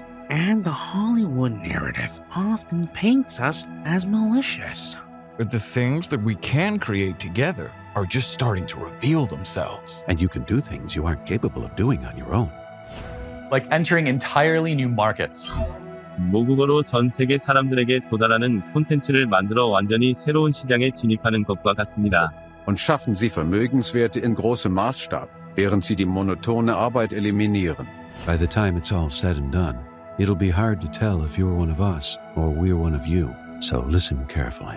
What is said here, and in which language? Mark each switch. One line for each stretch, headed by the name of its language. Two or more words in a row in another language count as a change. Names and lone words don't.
English: And the Hollywood narrative often paints us as malicious. But the things that we can create together are just starting to reveal themselves. And you can do things you aren't capable of doing on your own. Like entering entirely new markets.
Korean: 모국어로 전 세계 사람들에게 도달하는 콘텐츠를 만들어 완전히 새로운 시장에 진입하는 것과 같습니다.
German: Und schaffen Sie Vermögenswerte in großem Maßstab, während Sie die monotone Arbeit eliminieren.
English: By the time it's all said and done, it'll be hard to tell if you're one of us or we're one of you. So listen carefully.